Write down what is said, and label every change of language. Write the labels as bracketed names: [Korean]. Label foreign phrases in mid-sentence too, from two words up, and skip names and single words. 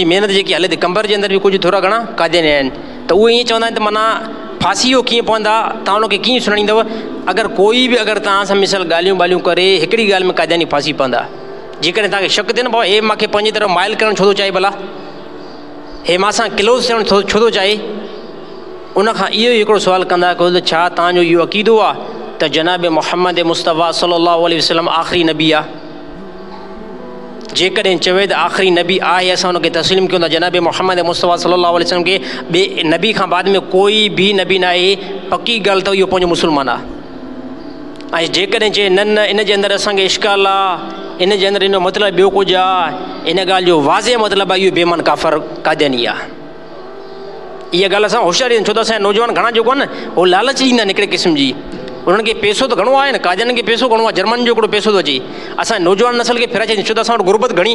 [Sindhi] महिनत जेकी हले थी कंबर जे अंदरि बि कुझु थोरा घणा कादियानी आहिनि त उहे ईअं चवंदा आहिनि त माना फांसी जो कीअं पवंदा तव्हां उनखे कीअं सुञाणींदव अगरि कोई बि अगरि तव्हां सां मिसाल ॻाल्हियूं करे हिकिड़ी ॻाल्हि में कादियानी फांसी पवंदा जेकॾहिं तव्हांखे शक थिए न भाउ हे मूंखे पंहिंजी तरफ़ माइल करणु छो थो चाहे भला हे मां सां क्लोज़ थियणु छो थो चाहे उनखां इहो ई हिकिड़ो सुवालु कंदा कयो त छा तव्हांजो इहो अक़ीदो आहे त जनाब मुहम्मद मुस्तफ़ा [Arabic] صلى الله عليه وسلم [Sindhi] आख़िरी नबी आहे। जेकॾहिं चवे त आख़िरी नबी आहे असां हुनखे तस्लीम कयूं था जनाब मुहम्मद मुस्तफ़ा [Arabic] صلى الله عليه وسلم [Sindhi] खे ॿिए नबी खां बाद में कोई बि नबी न आहे, पकी ॻाल्हि त इहो पंहिंजो मुस्लमान आहे। ऐं जेकॾहिं चए न न इन जे अंदरि असांखे इश्काल आहे, इन जे अंदरि इन जो मतिलबु ॿियो कुझु आहे, इन ॻाल्हि जो वाज़े मतिलबु आहे इहो बेमान काफ़र कादियानी आहे। इहा ॻाल्हि असां होशियारी छो त असांजा नौजवान घणा जेको आहे न उहो लालच ॾींदा आहिनि हिकिड़े क़िस्म जी, उन्हनि खे पैसो त घणो आहे न, कादियानी खे पैसो घणो आहे, जर्मन जो हिकिड़ो पैसो थो अचे, असां नौजवान नसल खे फिराए छॾींदा छो त असां वटि गुरबत घणी।